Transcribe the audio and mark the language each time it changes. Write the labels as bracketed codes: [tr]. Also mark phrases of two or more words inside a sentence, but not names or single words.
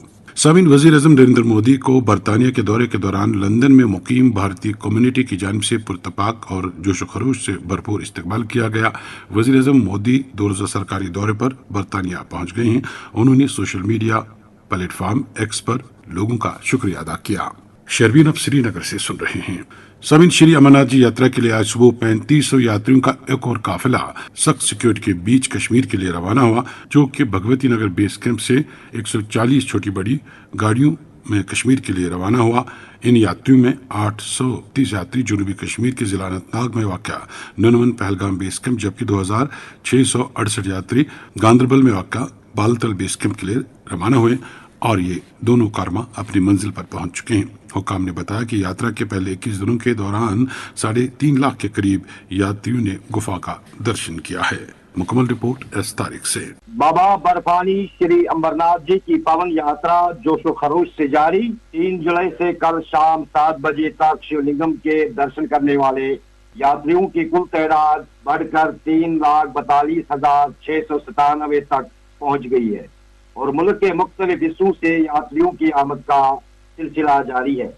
[ur] سامعین، وزیر اعظم نریندر مودی کو برطانیہ کے دورے کے دوران لندن میں مقیم بھارتی کمیونٹی کی جانب سے پرتپاک اور جوش و خروش سے بھرپور استقبال کیا گیا۔ وزیر اعظم مودی 2 روزہ سرکاری دورے پر برطانیہ پہنچ گئے ہیں۔ انہوں نے [en] social media platform [ur] ایکس پر لوگوں کا شکریہ ادا کیا۔ شہربین اب سری نگر سے سن رہے ہیں۔ سامعین، شری امرناتھ جی یاترا کے لیے آج صبح 3500 یاتریوں کا ایک اور قافلہ سخت سیکورٹی کے بیچ کشمیر کے لیے روانہ ہوا، جو کہ بھگوتی نگر [en] base camp [ur] سے 140 چھوٹی بڑی گاڑیوں میں کشمیر کے لیے روانہ ہوا۔ ان یاتریوں میں 830 یاتری جنوبی کشمیر کے ضلع اننت ناگ میں واقع 99 پہلگام [en] base camp, [ur] جبکہ 2668 یاتری گاندربل میں واقع بالتل [en] base camp [ur] کے لیے روانہ ہوئے، اور یہ دونوں کارواں اپنی منزل پر پہنچ چکے ہیں۔ حکام نے بتایا کہ یاترا کے پہلے 21 دنوں کے دوران 3.5 لاکھ کے قریب یاتریوں نے گفا کا درشن کیا ہے۔ مکمل رپورٹ اس تاریخ سے۔ بابا برفانی شری امرناتھ جی کی پاون یاترا جوش و خروش سے جاری۔ 3 جولائی سے کل شام 7 بجے تک شیو لنگم کے درشن کرنے والے یاتریوں کی کل تعداد بڑھ کر 3,42,697 تک پہنچ گئی ہے، اور ملک کے مختلف حصوں سے یاتریوں کی آمد کا سلسلہ جاری ہے۔